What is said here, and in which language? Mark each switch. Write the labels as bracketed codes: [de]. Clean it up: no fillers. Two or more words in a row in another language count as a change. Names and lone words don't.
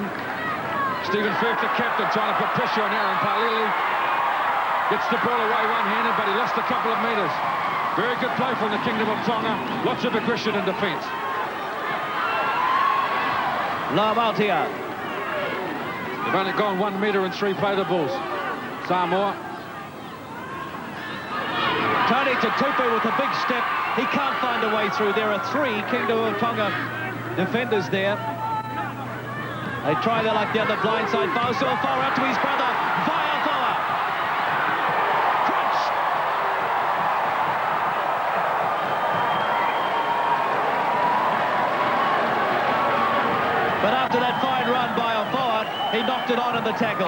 [en] Stephen Firth, the captain, trying to put pressure on Aaron Palili. Gets the ball away one-handed, but he lost a couple of metres. Very good play from the Kingdom of Tonga. Lots of aggression in defence. Lamotia. They've only gone 1 metre and 3 platables. Samoa. Tony Tutupu with a big step. He can't find a way through. There are 3 Kingdom of Tonga defenders there. They try their luck down the blind side. Fausoa far out to his brother. Vaiafoa. Crunch. But after that fine run by Afoa, he knocked it on in the tackle.